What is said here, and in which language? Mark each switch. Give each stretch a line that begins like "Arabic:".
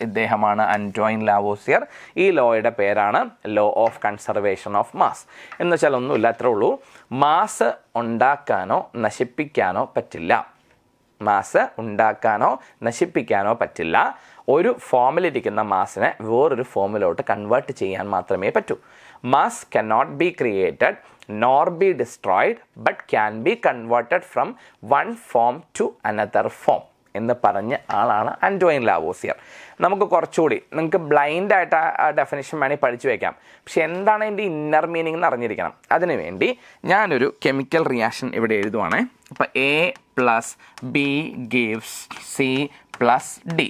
Malayalam: ഇദ്ദേഹമാണ് Antoine Lavoisier. ഈ ലോയുടെ പേരാണ് law of conservation of mass. എന്ന് വെച്ചാൽ ഒന്നുമില്ല, അത്രേ ഉള്ളൂ. മാസ് ഉണ്ടാക്കാനോ നശിപ്പിക്കാനോ പറ്റില്ല. മാസ് ഉണ്ടാക്കാനോ നശിപ്പിക്കാനോ പറ്റില്ല. ഒരു ഫോമിലിരിക്കുന്ന മാസിനെ വേറൊരു ഫോമിലോട്ട് കൺവേർട്ട് ചെയ്യാൻ മാത്രമേ പറ്റൂ.
English: mass cannot be created nor be destroyed but can be converted from one form to another form
Malayalam: എന്ന് പറഞ്ഞ ആളാണ്
English: Antoine Lavoisier.
Malayalam: നമുക്ക് കുറച്ചുകൂടി നിങ്ങൾക്ക് ബ്ലൈൻഡായിട്ട് ആ ഡെഫിനിഷൻ വേണമെങ്കിൽ പഠിച്ചു വയ്ക്കാം, പക്ഷെ എന്താണ് അതിൻ്റെ ഇന്നർ മീനിങ് എന്ന് അറിഞ്ഞിരിക്കണം. അതിനുവേണ്ടി ഞാനൊരു കെമിക്കൽ റിയാക്ഷൻ ഇവിടെ എഴുതുവാണേ.
English: അപ്പോൾ A+B gives C+D.